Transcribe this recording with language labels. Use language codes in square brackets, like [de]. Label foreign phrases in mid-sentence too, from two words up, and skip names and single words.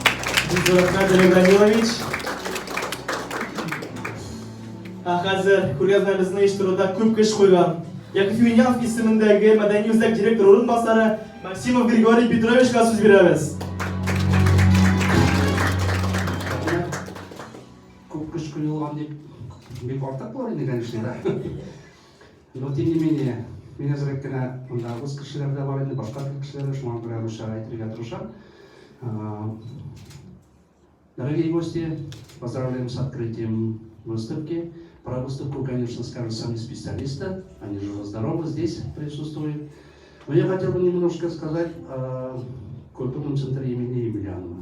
[tt] Бик зур рәхмәт, Дамир Данилович. Хәзер күргәзмәбезне оештыруда күп көч куйган Яков Емельянов исемендәге мәдәни үзәк директоры урынбасары Максимов Григорий Петровичка сүз бирәбез. Күп көч куелган дип бик артык булыр инде, [ru] конечно, да. Но тем не менее, [tt] мен әзрәк кенә монда үз кешеләр дә бар инде, башка кешеләр шуңа күрә русча әйтергә тырышам. [ru] Дорогие гости, поздравляем с открытием выставки. Про выставку, конечно, скажут сами специалисты, они живы-здоровы здесь присутствуют. Но я хотел бы немножко сказать о культурном центре имени Емельянова.